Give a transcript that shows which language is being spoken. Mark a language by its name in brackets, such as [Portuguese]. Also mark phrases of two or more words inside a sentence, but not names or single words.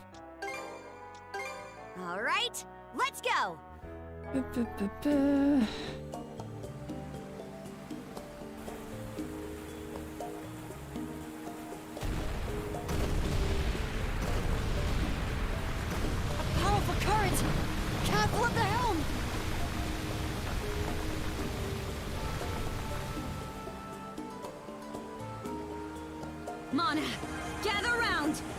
[English] All right, let's go. Ba-ba-ba-ba. A powerful current. Careful of the helm. Mana, gather round.